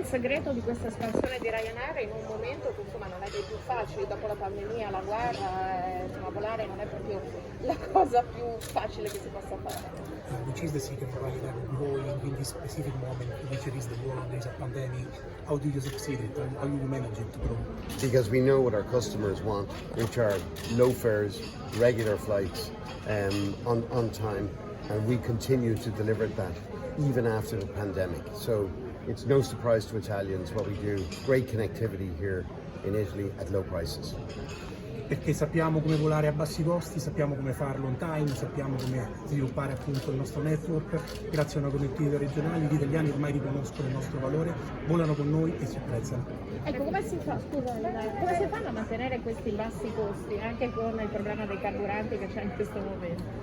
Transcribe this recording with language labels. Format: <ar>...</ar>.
<it>segreto di questa espansione di Ryanair in un momento che insomma non è dei più facili, dopo la pandemia, la guerra, insomma volare non è proprio la cosa più facile che si possa fare.</it> <en>Which is the secret of Ryanair growing in this specific moment, which is the war, there is a pandemic? How do you succeed it? How do you manage it to grow? Because we know what our customers want, which are low fares, regular flights, on time, and we continue to deliver that even after the pandemic. So it's no surprise to Italians what we do. Great connectivity here in Italy at low prices.</en> <it>Perché sappiamo come volare a bassi costi, sappiamo come farlo on time, sappiamo come sviluppare appunto il nostro network. Grazie a una connettività regionale gli italiani ormai riconoscono il nostro valore, volano con noi e si apprezzano. Ecco, come si fa, come si fanno a mantenere questi bassi costi anche con il problema dei carburanti che c'è in questo momento?</it>